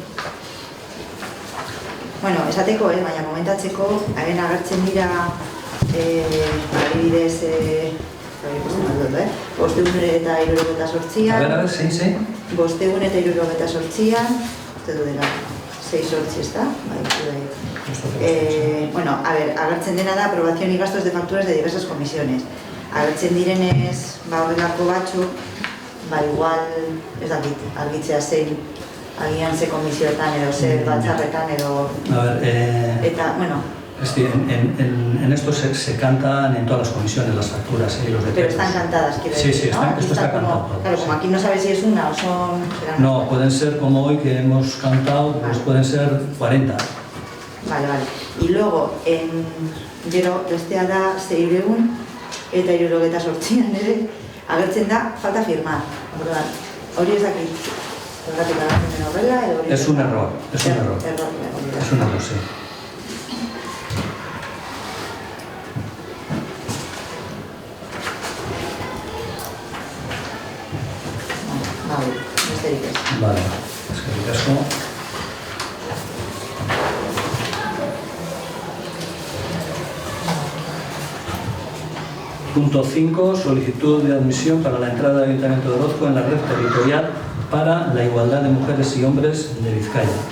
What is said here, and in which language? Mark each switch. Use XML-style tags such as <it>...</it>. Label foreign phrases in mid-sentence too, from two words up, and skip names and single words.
<eu>Bueno, esateko, baina komentatzeko, hemen agertzen dira adibidez 578an.</eu> <es>A ver, zein?</es> <eu>578an, uste du dela 6-8, ezta?</eu> <es>Bueno, a ver,</es> <eu>agertzen dena da</eu> <es>aprobación y gastos de facturas de diversas comisiones.</es> <eu>Agertzen direnez, horrelako batzuk, igual, ez dakit, argitzea zein, agian ze komisioetan edo ze batzarretan edo...</eu> <es>A ver,</es> <eu>eta, bueno...</eu> <es>En esto se cantan en todas las comisiones las facturas y los decretos. Pero están cantadas, quiero decir, sí, ¿no? Esto está cantado. Claro, como aquí no sabes si es una o son... No, pueden ser como hoy que hemos cantado, pues pueden ser 40. Vale. Y luego,</es> <eu>gero, bestea da 600 eta 78an ere, agertzen da,</eu> <es>falta firmar.</es> <eu>Hori ez dakit, horretik agertzen den horrela, edo hori...</eu> <es>Es un error. Es un error, sí. Vale,</es> <eu>eskerrik asko.</eu> <es>Punto 5. Solicitud de admisión para la entrada del Ayuntamiento de Orozco en la red territorial para la igualdad de mujeres y hombres de Vizcaya.</es>